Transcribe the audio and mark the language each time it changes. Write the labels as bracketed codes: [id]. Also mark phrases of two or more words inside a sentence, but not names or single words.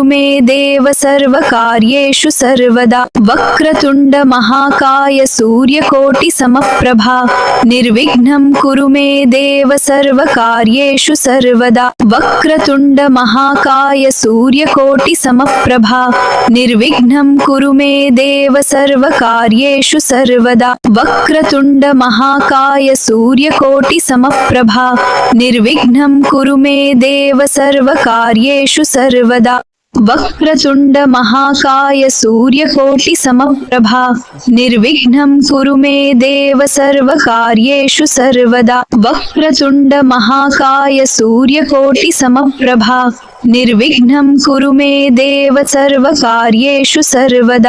[sa] మే దేవ సర్వకార్యేషు సర్వదా వక్రతుండ మహాకాయ సూర్యకోటి సమప్రభా నిర్విఘ్నం కురు మే దేవ సర్వకార్యేషు సర్వదా వక్రతుండ మహాకాయ సూర్యకోటి సమప్రభా నిర్విఘ్నం కురు మే దేవ సర్వకార్యేషు సర్వదా వక్రతుండ మహాకాయ సూర్యకోటి సమప్రభా నిర్విఘ్నం కురు మే దేవ సర్వకార్యేషు సర్వదా वक्रतुण्ड महाकाय सूर्यकोटि समप्रभा निर्विघ्नं कुरु मे देव सर्वकार्येषु सर्वदा वक्रतुण्ड महाकाय सूर्यकोटि समप्रभा निर्विघ्नं कुरु मे देव सर्वकार्येषु सर्वदा